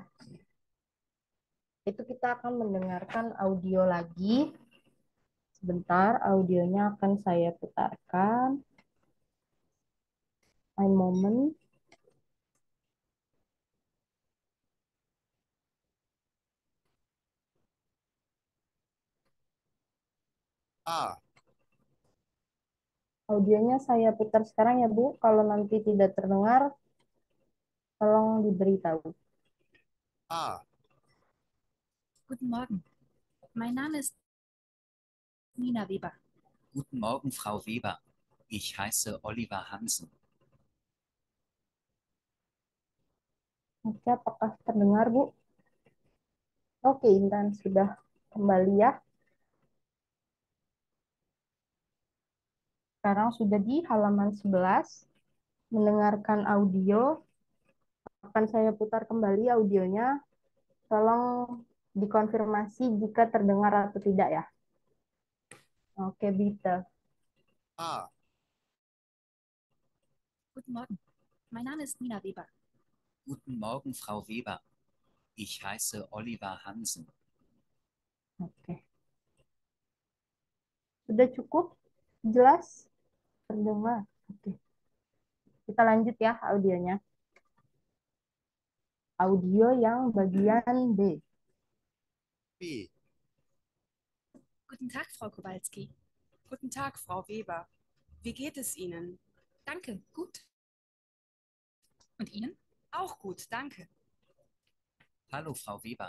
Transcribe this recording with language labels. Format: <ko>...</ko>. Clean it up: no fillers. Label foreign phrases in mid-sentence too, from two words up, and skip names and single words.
<id>Itu kita akan mendengarkan audio lagi. Sebentar, audionya akan saya putarkan.</id> <de>Ein moment.</de> <id>A, Audionya saya putar sekarang ya, Bu. Kalau nanti tidak terdengar, tolong diberitahu. A,</id> <de>Guten Morgen. Mein Name ist Nina Weber. Guten Morgen, Frau Weber. Ich heiße Oliver Hansen.</de> <id>Oke, apakah terdengar, Bu? Oke, Intan sudah kembali ya. Sekarang sudah di halaman 11. Mendengarkan audio. Akan saya putar kembali audionya. Tolong dikonfirmasi jika terdengar atau tidak ya. Oke, bitte. A,</id> <de>Guten Morgen. Mein Name ist Nina Weber. Guten Morgen, Frau Weber. Ich heiße Oliver Hansen.</de> <id>Oke. Sudah cukup? Jelas? Terdengar? Oke. Kita lanjut ya audionya. Audio yang bagian B. B,</id> <de>Guten Tag, Frau Kowalski. Guten Tag, Frau Weber. Wie geht es Ihnen? Danke, gut. Und Ihnen? Auch gut, danke. Hallo, Frau Weber.</de>